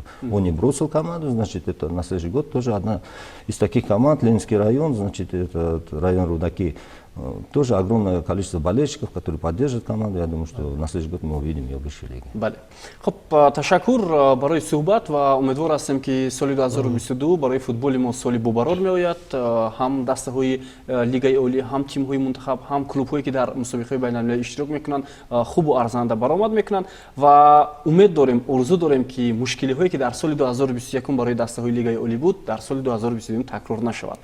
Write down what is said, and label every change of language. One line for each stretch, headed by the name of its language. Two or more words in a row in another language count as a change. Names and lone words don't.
Russian: Он не бросил команду, значит, это на следующий год тоже одна из таких команд, Ленинский район, значит, это район Рудаки, тоже огромное количество болельщиков, которые поддерживают команду. Я думаю, что на следующий год мы увидим ее в высшей лиге.
Tajik: Бале. Хоб, ташаккур барои суҳбат ва умедвор ҳастем ки соли 2022 барои футболи мо соли бубарор меояд. Ҳам дастаҳои лигаи олӣ, ҳам тимҳои мунтахаб, ҳам клубҳое ки дар мусобиқаҳои байналмилалӣ иштирок мекунанд, хубу арзанда баромад мекунанд ва умед дорем, орзу дорем ки мушкилиҳое ки дар соли 2021 барои дастаҳои лигаи олӣ буд, дар соли 2022 такрор нашавад.